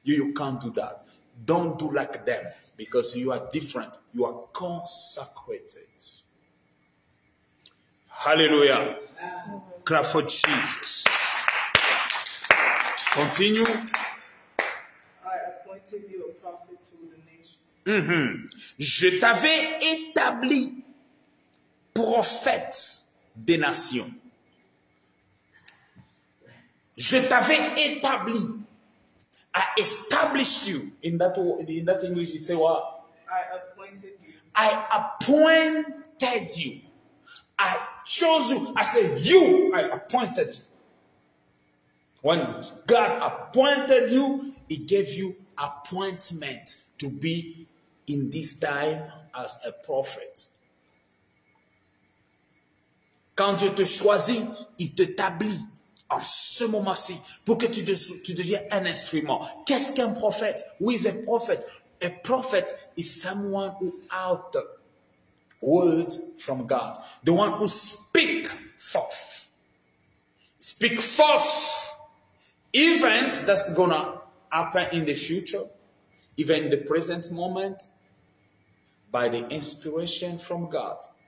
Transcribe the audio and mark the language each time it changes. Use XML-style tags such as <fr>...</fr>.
<en>You can't do that. Don't do like them, because you are different. You are consecrated. Hallelujah. Clap for Jesus. Continue. I appointed you a prophet to the nation.</en> <fr>Je t'avais établi prophète des nations. Je t'avais établi.</fr> <en>I established you. In that English, it says what? I appointed you. I appointed you. I chose you. I said you, I appointed you. When God appointed you, He gave you appointment to be in this time as a prophet.</en> <fr>Quand Dieu te choisit, il t'établit en ce moment-ci pour que tu deviennes un instrument. Qu'est-ce qu'un prophète?</fr> <en>Who is a prophet? A prophet is someone who out words from God. The one who speak forth. Speak forth events that's gonna happen in the future, even in the present moment, by the inspiration from God.</en>